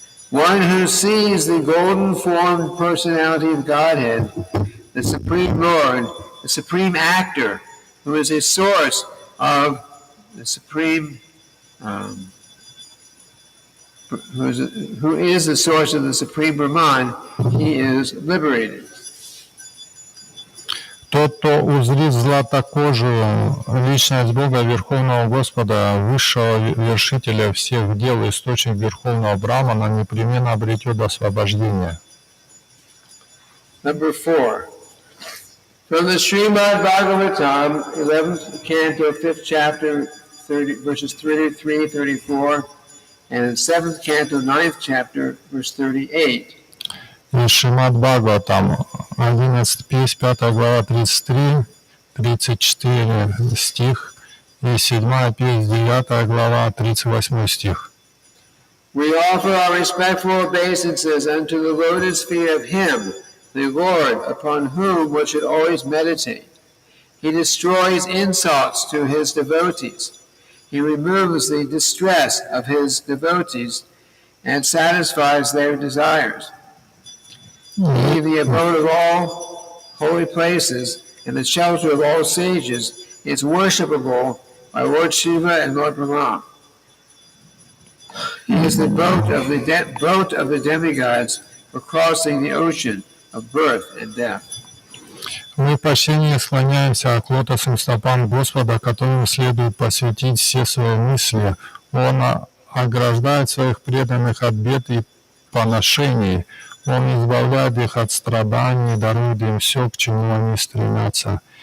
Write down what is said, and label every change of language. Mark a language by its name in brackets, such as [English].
[English] One who sees the golden formed personality of Godhead, the Supreme Lord, the Supreme Actor, who is a source of the Supreme, who is the source of the Supreme Brahman, he is liberated. [Russian] Тот, кто узрит златокожую личность Бога, Верховного Господа, высшего вершителя всех дел, источник Верховного Брамана, непременно обретет освобождение. [English] Number 4. From the Srimad Bhagavatam, 11th canto, 5th chapter, verses 33, 34, and 7th canto, 9th chapter, verse 38. [Russian] Из Шримад Бхагаватам, 11 песнь, 5 глава, 33, 34 стих, и 7 песнь, 9 глава, 38 стих. [English] We offer our respectful obeisances unto the lotus feet of Him, the Lord, upon whom one should always meditate. He destroys insults to His devotees. He removes the distress of His devotees and satisfies their desires. He, the abode of all holy places and the shelter of all sages, is worshipable by Lord Shiva and Lord Brahma. He is the boat of the demigods for crossing the ocean of birth and death. [Russian] Мы почти склоняемся к лотосным стопам Господа, которому следует посвятить все свои мысли. Он ограждает своих преданных от бед и поношений. Он избавляет их от страданий, дарует им все, к чему они стремятся.